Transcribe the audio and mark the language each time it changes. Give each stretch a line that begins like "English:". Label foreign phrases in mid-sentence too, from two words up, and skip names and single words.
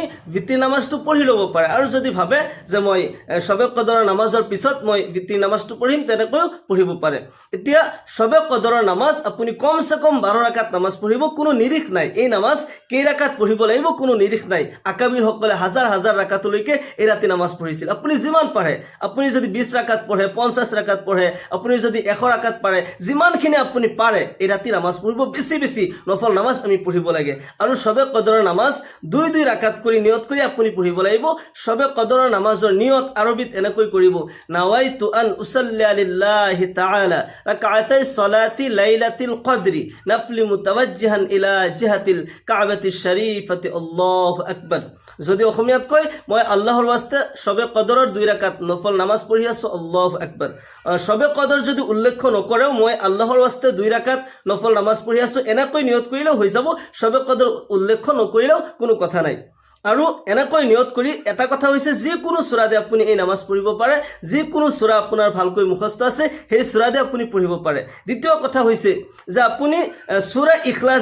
Assamese: বিতি নামাজটো পঢ়ি ল'ব পাৰে আৰু যদি ভাবে যে মই শবে কদৰৰ নামাজৰ পিছত মই বিতি নামাজটো পঢ়িম তেনেকৈ পঢ়িব পাৰে এতিয়া শবে কদৰৰ নামাজ আপুনি কমসে কম 12 ৰাকাত নামাজ পঢ়িব কোনো নিৰিখ নাই এই নামাজ কেই ৰাকাত পঢ়িব লাগিব কোনো নিৰিখ নাই আকাবিৰ সকলে হাজাৰ হাজাৰ ৰাকাতলৈকে এই ৰাতি নামাজ পঢ়িছিল আপুনি যিমান পাৰে আপুনি যদি 20 ৰাকাত পঢ়ে 50 ৰাকাত পঢ়ে আপুনি যদি 100 ৰাকাত পাৰে যিমানখিনি আপুনি পাৰে এই ৰাতি নামাজ পঢ়িব বেছি নফল নামাজ আমি পঢ়িব লাগে আৰু শবে কদৰৰ নামাজ 2 ৰাকাত কৰি নিয়ত কৰি আপুনি পঢ়িব লাগিব শবে কদৰৰ নামাজৰ নিয়ত আৰবিত এনেকৈ কৰিব
Arabic: نويت أن أصلي لله تعالى ركعتي صلاة ليلة القدر نفل متوجها إلى جهة الكعبة الشريفة الله أكبر
Assamese: যদি অসমীয়াত কয় মই আল্লাহৰ ওয়াস্তে শবে কদৰৰ 2 ৰাকাত নফল নামাজ পঢ়ি আছো
Arabic: الله أكبر
Assamese: শবে কদৰ যদি উল্লেখ নকৰেও মই আল্লাহৰ ওয়াস্তে 2 ৰাকাত নফল নামাজ পঢ়ি আছো এনেকৈ নিয়ত কৰিলেও হৈ যাব শবে কদৰ উল্লেখ নকৰিলেও কোনো কথা নাই আৰু এনেকৈ নিয়ত কৰি এটা কথা হৈছে যিকোনো সূৰা দি আপুনি এই নামাজ পঢ়িব পাৰে যিকোনো সূৰা আপোনাৰ ভালকৈ মুখস্থ আছে সেই সূৰা দি আপুনি পঢ়িব পাৰে দ্বিতীয় কথা হৈছে যে আপুনি সূৰা ইখলাস